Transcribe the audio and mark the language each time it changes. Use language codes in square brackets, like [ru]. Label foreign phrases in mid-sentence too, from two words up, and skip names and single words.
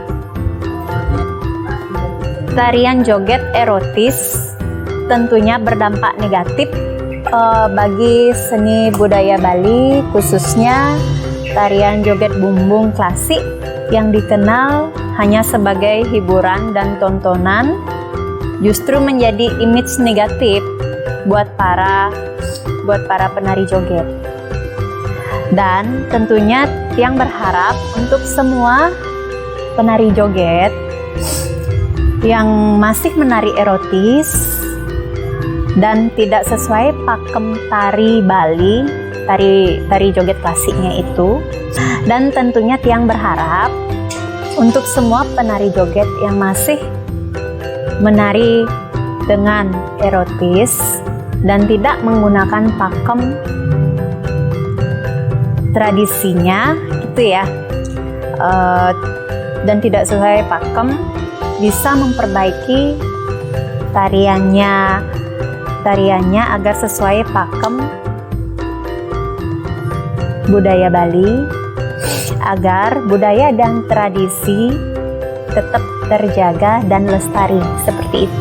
[id] Tarian joget erotis tentunya berdampak negatif bagi seni budaya Bali, khususnya tarian joget bumbung klasik yang dikenal hanya sebagai hiburan dan tontonan, justru menjadi image negatif buat para penari joget. Dan tentunya tiang berharap untuk semua penari joget yang masih menari erotis dan tidak sesuai pakem tari Bali, tari joget klasiknya itu, dan tentunya tiang berharap untuk semua penari joget yang masih menari dengan erotis dan tidak menggunakan pakem tradisinya gitu ya, dan tidak sesuai pakem, bisa memperbaiki tariannya agar sesuai pakem budaya Bali, agar budaya dan tradisi tetap terjaga dan lestari, seperti itu.